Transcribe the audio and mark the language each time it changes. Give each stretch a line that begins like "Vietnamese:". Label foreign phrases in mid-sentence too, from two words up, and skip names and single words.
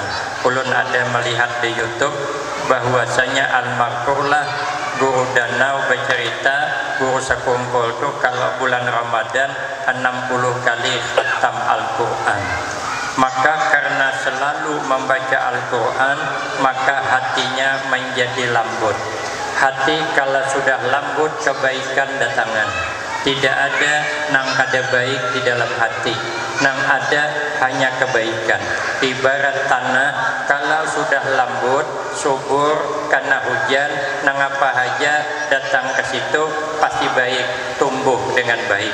Banjar: Ulun ada melihat di YouTube bahwasanya almarhumlah Guru Danau bercerita, guru sekumpul itu kalau bulan Ramadan 60 kali khatam Al-Quran.
Indonesian: Maka karena selalu membaca Al-Quran, maka hatinya menjadi lembut. Hati kalau sudah lembut,
Banjar: kebaikan datangan. Tidak ada nang kada baik di dalam hati, nang ada hanya kebaikan. Ibarat tanah kalau sudah lembut, subur karena hujan, nang apa aja datang ke situ pasti baik, tumbuh dengan baik.